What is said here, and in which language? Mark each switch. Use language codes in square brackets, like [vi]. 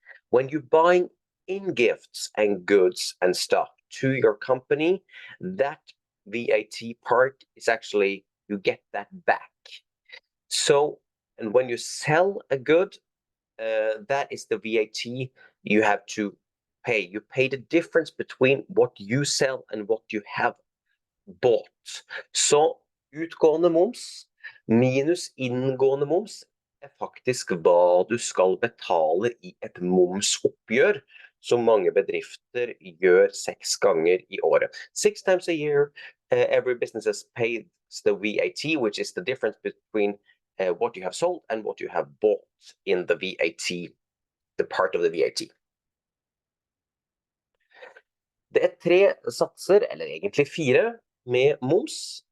[en] When you buy in gifts and goods and stuff to your company, that VAT part is actually, you get that back. So, and when you sell a good, that is the VAT you have to pay. You pay the difference between what you sell and what you have bought. [no] Så utgående moms minus inngående moms er faktisk hva du skal betale i et momsoppgjør, som mange bedrifter gjør 6 ganger i året. [en] 6 times a year, every business pays the VAT, which is the difference between what you have sold and what you have bought in the VAT, the part of the VAT. [no] Det er 3 satser, eller egentlig 4, med moms.